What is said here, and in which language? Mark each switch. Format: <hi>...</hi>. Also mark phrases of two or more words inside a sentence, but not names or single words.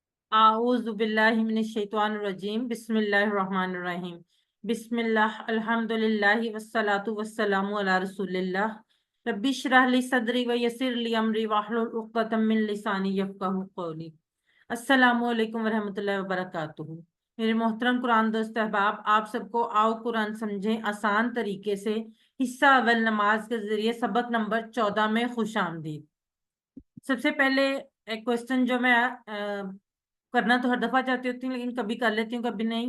<ar>أعوذ بالله من الشيطان الرجيم بسم الله الرحمن الرحيم بسم الله الحمد لله والصلاة والسلام على رسول الله رب اشرح لي صدري ويسر لي أمري واحلل عقدة من لساني يفقهوا قولي. السلام عليكم ورحمة الله وبركاته.</ar> <ur>میرے محترم قرآن دوست احباب، آپ سب کو آؤ قرآن سمجھیں آسان طریقے سے حصہ اول نماز کے ذریعے سبق نمبر 14 میں خوش آمدید. سب سے پہلے ایک کویسچن جو میں کرنا تو ہر دفعہ چاہتی ہوتی ہوں، لیکن کبھی کر لیتی ہوں کبھی نہیں.</ur>